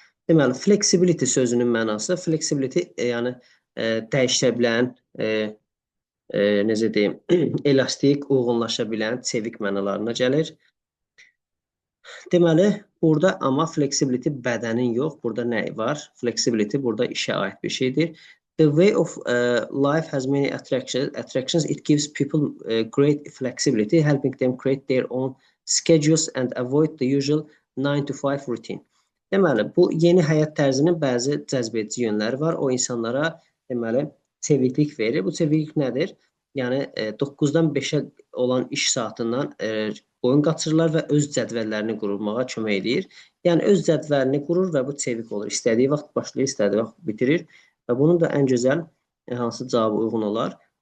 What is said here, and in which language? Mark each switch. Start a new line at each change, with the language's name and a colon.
Azerbaijani: Deməli, flexibility sözünün mənası, flexibility yəni dəyişə bilən, necə deyim, elastik, uyğunlaşa bilən, çevik mənalarına gəlir. Deməli, burada amma flexibility bədənin yox, burada nə var? Flexibility burada işə aid bir şeydir.
English: The way of life has many attractions. It gives people great flexibility, helping them create their own schedules and avoid the usual 9 to 5 routine.
Azerbaijani: Deməli, bu yeni həyat tərzinin bəzi cəzbedici yönləri var. O insanlara deməli çeviklik verir. Bu çeviklik nədir? Yəni 9-dan 5-ə olan iş saatından boyun qaçırırlar və öz cədvəllərini qurmağa kömək edir. Yəni öz cədvəlini qurur və bu çevik olur. İstədiyi vaxt başlayır, istədiyi vaxt bitirir və bunun da ən gözəl hansı cavabı uyğun olar?